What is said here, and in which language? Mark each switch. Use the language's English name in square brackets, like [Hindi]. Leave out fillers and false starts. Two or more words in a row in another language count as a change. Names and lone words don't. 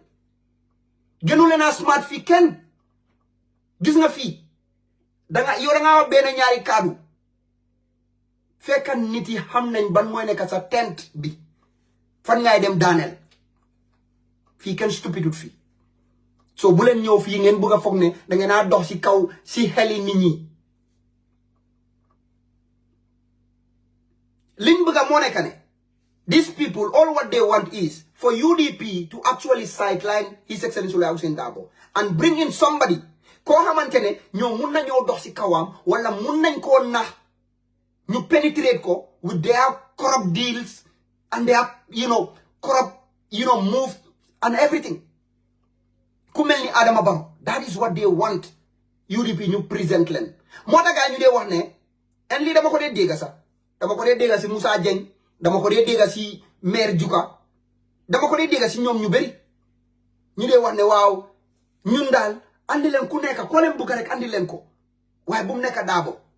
[Wolof] kenn gis nga fii yow da nga wax benn ñaari kaddu fekk nit yi xam nañ ban mooy nekk sa tent bi fan ngay dem daaneel fii kenn stupidut fii so bu leen ñëw fii ngeen bëgg a foog ne da ngeen a dox si kaw si xeli nit ñi liñ bëgg a moo nekk ne [English] these people all what they want is for UDP to actually sideline His Excellency Hussein Darboe and bring in somebody [Wolof] koo xamante ne ñoo mun nañoo dox si kawam wala mun nañ koo nax ñu penetrate ko [English] with their corrupt deals and their corrupt move and everything [Wolof] ku mel ni Adama Barrow [English] that is what they want [Wolof] UDP ñu present leen moo tax gaa ñu dee wax ne en lii dama ko dee dégga sax dama ko dee dégga si Moussa Dieng dama ko dee dégga si maire Juka dama ko dee dégga si ñoom ñu bëri ñu dee wax ne waaw ñun daal andi leen ku nekk koo leen bëgg rek andi leen ko waaye bu mu nekk Darboe